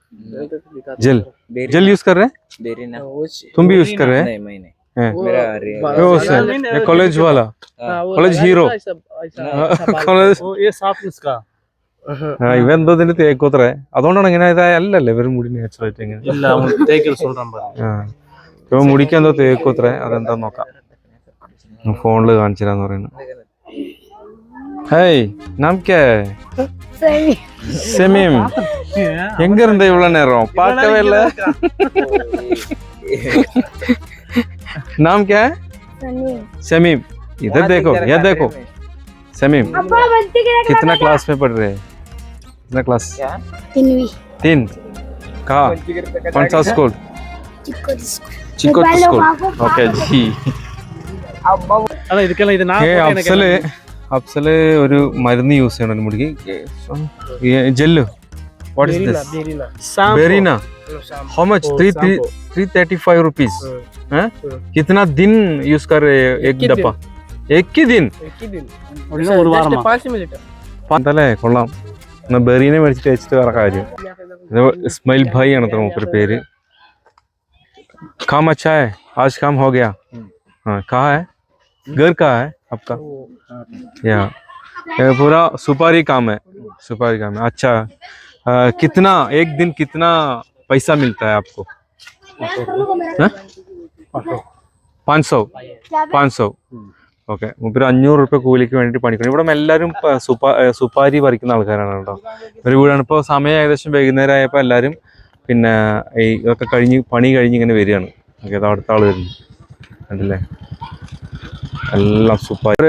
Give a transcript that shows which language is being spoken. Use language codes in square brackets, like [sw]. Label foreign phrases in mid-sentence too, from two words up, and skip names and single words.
[hi] जेल यूज कर रहे हैं? तुम भी यूज कर रहे हैं? मेरा कॉलेज वाला, कॉलेज हीरो. ये साफ इसका [ml] ഇവ എന്തോ ഇതിന്റെ തേക്കോത്രേ, അതുകൊണ്ടാണ് ഇങ്ങനെ അല്ലല്ലേ ഇവർ മുടി നാച്ചുറലായിട്ട് ഇങ്ങനെ. ഇപ്പൊ മുടിക്ക് എന്തോ തേക്കോത്രേ, അതെന്താ നോക്കാം. ഫോണില് കാണിച്ചു തരാന്ന് പറയുന്നു. [ta] ஹேய் நாம் கே செமீம் எங்க இருந்த இவ்வளவு நேரம் பார்க்கவே இல்ல. [hi] नाम क्या है? शमीम. इधर देखो, ये देखो शमीम. कितना क्लास में पढ़ रहे हैं? कितना क्लास? 3. कहाँ? कौन सा स्कूल? चिकोटी स्कूल. ओके जी. [ml] അഫ്സല് ഒരു മരുന്ന് യൂസ് ചെയ്യണം മുടിക്ക്. ജെല്ല്. [en] What is this? ബെറീന. How much? 335 rupees. [hi] कितना दिन यूज कर रहे हैं? एक डब्बा एक ही दिन? [ml] അതല്ലേ കൊള്ളാം. എന്നാ ബെറീനെ മേടിച്ചിട്ട് വെച്ചിട്ട് വേറെ കാര്യം. ഇസ്മായിൽ ഭായി ആണ് അത്ര മൂപ്പര് പേര്. [hi] काम अच्छा है, आज काम हो गया. हाँ, कहाँ है? घर कहाँ है आपका? यहाँ पूरा सुपारी काम है. अच्छा, कितना एक दिन कितना पैसा मिलता है आपको? [ml] 500 ഓക്കെ. മൂപ്പര് 500 രൂപ കൂലിക്ക് വേണ്ടിയിട്ട് പണിക്കണം. ഇവിടെ എല്ലാവരും സുപ്പാരി പറിക്കുന്ന ആൾക്കാരാണ് കേട്ടോ. ഒരു വീടാണ്. ഇപ്പോൾ സമയം ഏകദേശം വൈകുന്നേരം ആയപ്പോൾ എല്ലാവരും പിന്നെ ഈ ഇതൊക്കെ പണി കഴിഞ്ഞ് ഇങ്ങനെ വരികയാണ്. ഓക്കെ, അത് അടുത്ത ആൾ വരുന്നു കണ്ടില്ലേ, എല്ലാം സുപ്പാരി.